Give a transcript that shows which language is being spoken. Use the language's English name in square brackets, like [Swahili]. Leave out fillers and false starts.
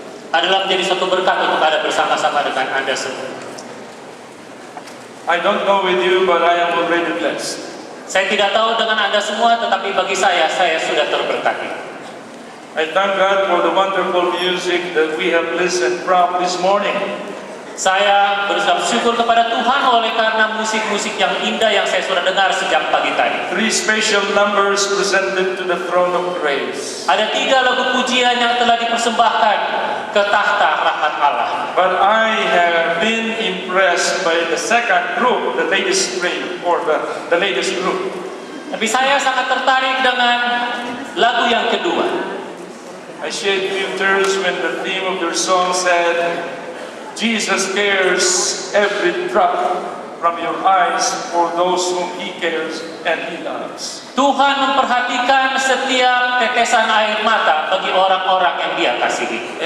[Indonesian] Adalah menjadi suatu berkat untuk ada bersama-sama dengan Anda semua. [English] I don't know with you, but I am already blessed. [Indonesian] Saya tidak tahu dengan Anda semua, tetapi bagi saya sudah terberkati. [English] I thank God for the wonderful music that we have listened from this morning. [Indonesian] Saya berucap syukur kepada Tuhan oleh karena musik-musik yang indah yang saya sudah dengar sejak pagi tadi. [English] 3 special numbers presented to the throne of grace. [Indonesian] Ada 3 lagu pujian yang telah dipersembahkan ke tahta rahmat Allah. [English] But I have been impressed by the second group, the latest grade, or the latest group. [Indonesian] Tapi saya sangat tertarik dengan lagu yang kedua. [English] I shed few tears when the theme of their song said, Jesus cares every drop from your eyes for those whom He cares and He loves. [Indonesian] Tuhan memperhatikan setiap tetesan air mata bagi orang-orang yang Dia kasihi.